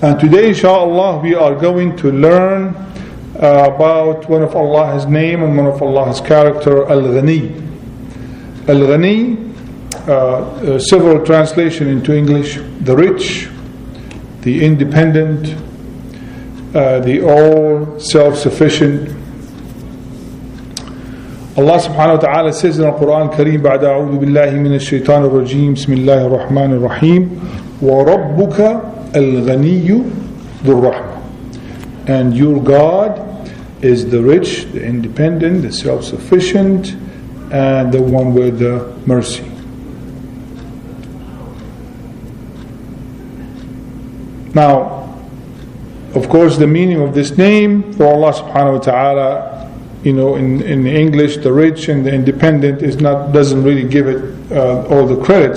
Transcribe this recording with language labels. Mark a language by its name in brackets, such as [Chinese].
[English] And today, inshallah, we are going to learn about one of Allah's name and one of Allah's character, Al-Ghani. Al-Ghani, several translations into English: the rich, the independent, the all self-sufficient. Allah subhanahu wa ta'ala says in the Quran Kareem, [Arabic] بعد أعوذ بالله من الشيطان الرجيم بسم الله الرحمن الرحيم وَرَبُّكَ الْغَنِيُّ ذُو الرَّحْمَةِ. [English] And your God is the rich, the independent, the self-sufficient, and the one with the mercy. Now, of course, the meaning of this name for Allah subhanahu wa ta'ala, in English, the rich and the independent doesn't really give it all the credit.